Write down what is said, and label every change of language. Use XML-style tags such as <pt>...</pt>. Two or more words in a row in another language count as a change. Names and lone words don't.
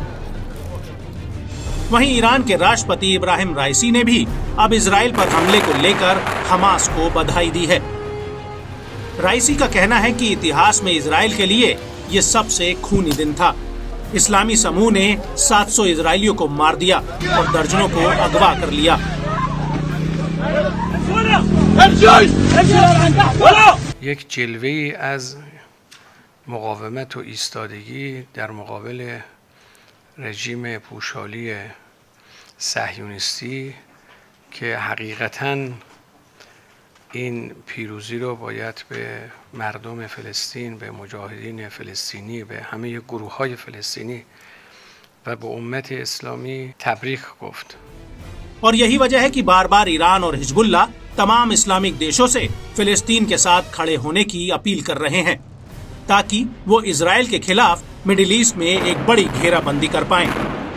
<hi>वहीं ईरान के राष्ट्रपति इब्राहिम राइसी ने भी अब इजराइल पर हमले को लेकर हमास को बधाई दी है। राइसी का कहना है कि इतिहास में इजराइल के लिए ये सबसे खूनी दिन था। इस्लामी समूह ने 700 इजरायलियों को मार दिया और दर्जनों को अगवा कर लिया।</hi> <fa>یک جلوه‌ای از مقاومت و ایستادگی در مقابل رژیم پوشالی صهیونیستی که حقیقتاً این پیروزی رو باید به مردم فلسطین، به مجاهدین فلسطینی، به همه گروه‌های فلسطینی و به امت اسلامی تبریک گفت।</fa> <hi>और यही वजह है कि बार बार ईरान और हिजबुल्लाह तमाम इस्लामिक देशों से फिलिस्तीन के साथ खड़े होने की अपील कर रहे हैं, ताकि वो इजराइल के खिलाफ मिडिल ईस्ट में एक बड़ी घेराबंदी कर पाएं।</hi>